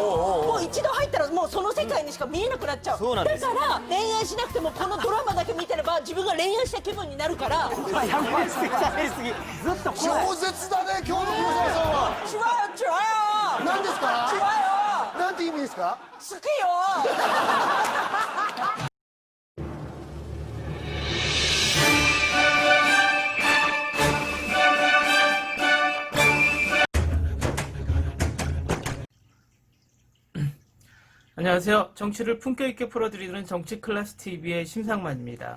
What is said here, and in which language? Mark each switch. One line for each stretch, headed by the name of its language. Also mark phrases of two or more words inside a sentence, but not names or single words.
Japanese: もう一度入ったらもうその世界にしか見えなくなっちゃう。だから恋愛しなくてもこのドラマだけ見てれば自分が恋愛した気分になるから。ずっと超絶だね今日の黒沢さんは。違うよ何ですか？違うよなんて意味ですか？好きよ。
Korean: 안녕하세요. 정치를 품격있게 풀어드리는 정치클래스TV의 심상만입니다.